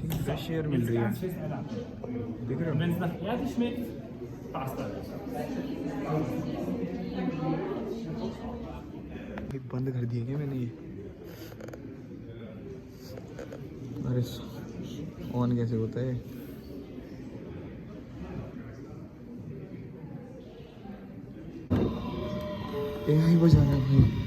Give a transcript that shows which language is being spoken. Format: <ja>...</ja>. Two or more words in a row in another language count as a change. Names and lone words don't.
<hi>फ्रेश एयर मिल रही है, देख रहे हो?</hi> <de>Wenn es nach Erde schmeckt, passt alles.</de> <hi>ये बंद कर दिया क्या मैंने ये? अरे ऑन कैसे होता है? यही बजा रहा है भाई।</hi>